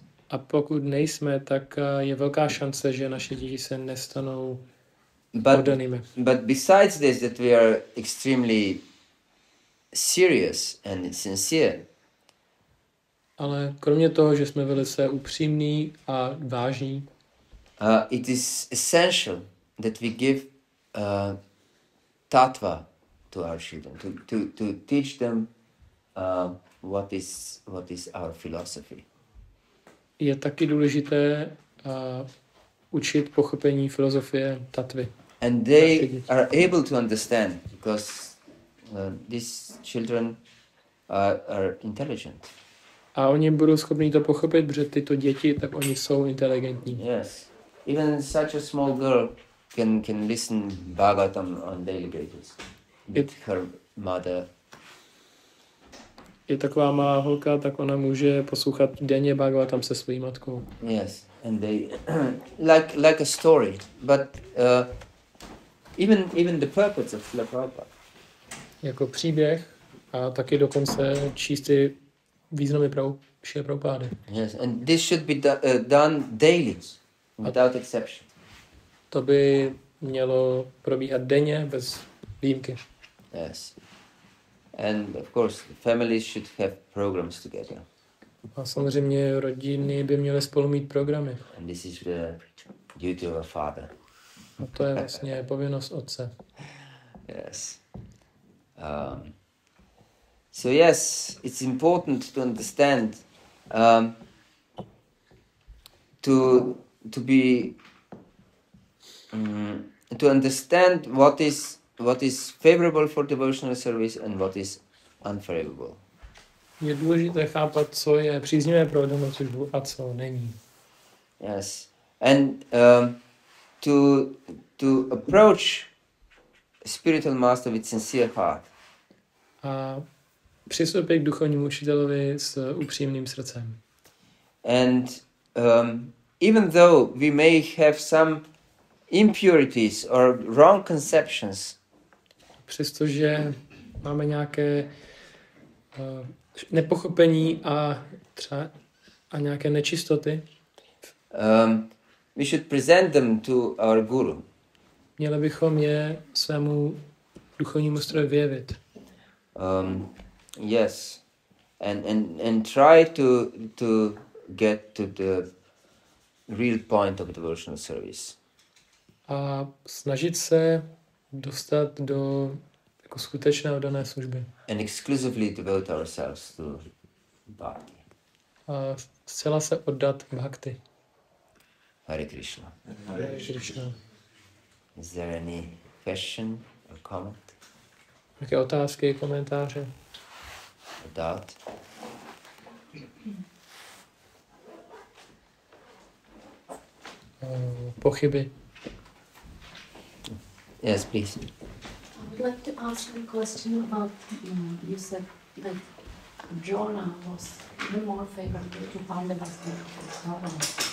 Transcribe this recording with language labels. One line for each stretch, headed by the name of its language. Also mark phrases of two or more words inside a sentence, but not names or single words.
Czech: A pokud nejsme, tak je velká šance, že naše děti se nestanou oddanými.
English: But besides this, that we are extremely serious and sincere,
Czech: ale kromě toho, že jsme velice upřímní a vážní,
English: it is essential that we give tattva to our children, to teach them what is our philosophy.
Czech: Je taky důležité učit pochopení filozofie tatvy.
English: And they are able to understand because these children are intelligent.
Czech: A oni budou schopni to pochopit, protože tyto děti, tak oni jsou inteligentní.
English: Yes. Even such a small girl can listen Bhagavatam on daily basis with her mother.
Czech: Je taková malá holka, tak ona může poslouchat denně Bhagavatam se svou matkou.
English: Yes, and they like a story, but even the purpose of Srila Prabhupada.
Czech: Jako příběh a taky dokonce číst ty významy Šrila Prabhupády.
English: Yes, and this should be done daily, without exception.
Czech: To by mělo probíhat denně, bez výjimky.
English: Yes. And of course, families should have programs together.
Czech: A samozřejmě rodiny by měly spolu mít programy.
English: And this is the duty of a father.
Czech: A to je vlastně povinnost otce.
English: Yes. So yes, it's important to understand, to understand what is favorable for devotional service and what is unfavorable.
Czech: Je důležité chápat, co je příznivé pro oddanou službu a co není.
English: Yes, and to approach spiritual master with sincere heart.
Czech: A přistoupit k duchovnímu učitelovi s upřímným srdcem.
English: And even though we may have some impurities or wrong conceptions,
Czech: přestože máme nějaké nepochopení a nějaké nečistoty,
English: we should present them to our guru.
Czech: Měli bychom je svému duchovnímu stroji vyjevit.
English: Yes, and try to get to the real point of devotional service.
Czech: A snažit se dostat do jako skutečné oddané služby.
English: And exclusively devote ourselves to bhakti.
Czech: A zcela se oddat bhakti.
Sanskrit: Hare Krishna. Hare Krishna.
English: Is there any question or comment?
Czech: Jaké otázky, komentáře?
English: Or doubt?
Czech: Pochyby.
English: Yes, please. I would like to ask a question about, you said that Jonah was even more favorable to Pandavas than to Kauravas.